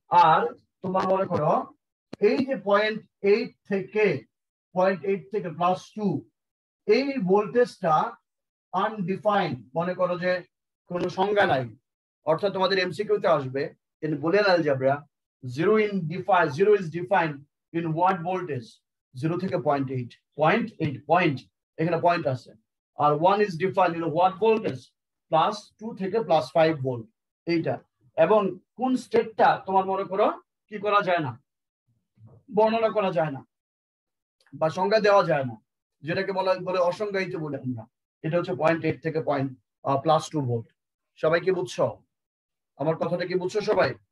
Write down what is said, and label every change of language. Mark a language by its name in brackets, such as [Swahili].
[Bangla] আর তোমার মনে করো এই যে 0.8 থেকে +2 এই ভোল্টেজটা আনডিফাইন্ড, মনে করো যে কোনো সংজ্ঞা নাই, অর্থাৎ তোমাদের এমসিকিউতে আসবে [English] in boolean algebra 0 is defined in what voltage, [Bangla] 0 থেকে 0.8 পয়েন্ট, এখানে পয়েন্ট আছে। [English] আর 1 is defined in what voltage, +2 [Bangla] থেকে +5 ভোল্ট এইটা। এবং কোন স্টেটটা তোমার মনে করো কি করা যায় না, বর্ণনা করা যায় না বা সংজ্ঞা দেওয়া যায় না, যেটাকে বলে অসংজ্ঞায়িত বলে আমরা, এটা হচ্ছে 0.8 থেকে +2 ভোল্ট। সবাই কি বুঝছো? আমার কথাটা কি বুঝছো সবাই?